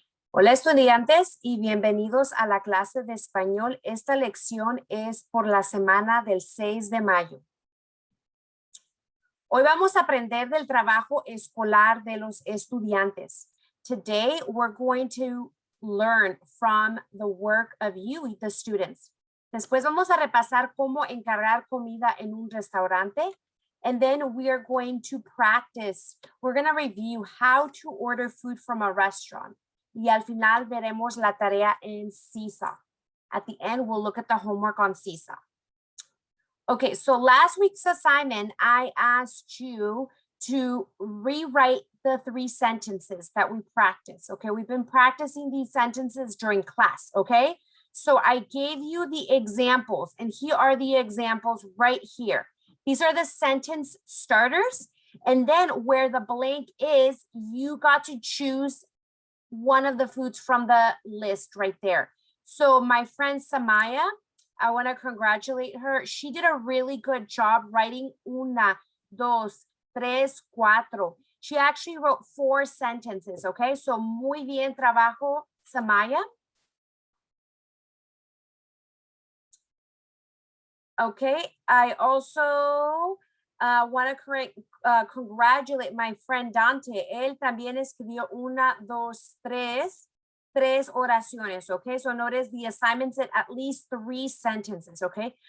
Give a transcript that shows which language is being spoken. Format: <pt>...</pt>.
<es>Hola estudiantes y bienvenidos a la clase de español. Esta lección es por la semana del 6 de mayo. Hoy vamos a aprender del trabajo escolar de los estudiantes.</es> <en>Today we're going to learn from the work of you, the students.</en> <es>Después vamos a repasar cómo encargar comida en un restaurante.</es> <en>And then we are going to practice. We're going to review how to order food from a restaurant.</en> <es>Y al final veremos la tarea en CISA.</es> <en>At the end, we'll look at the homework on CISA. Okay, so last week's assignment, I asked you to rewrite the 3 sentences that we practiced. Okay, we've been practicing these sentences during class, okay? So I gave you the examples, and here are the examples right here. These are the sentence starters, and then where the blank is, you got to choose one of the foods from the list right there. So my friend Samaya, I want to congratulate her. She did a really good job writing</en> <es>una, dos, tres, cuatro.</es> <en>She actually wrote 4 sentences, okay? So</en> <es>muy bien trabajo,</es> <en>Samaya. Okay, I also want to congratulate my friend Dante.</en> <es>Él también escribió una, dos, tres oraciones, okay?</es> <en>So notice the assignments at least 3 sentences, okay?</en>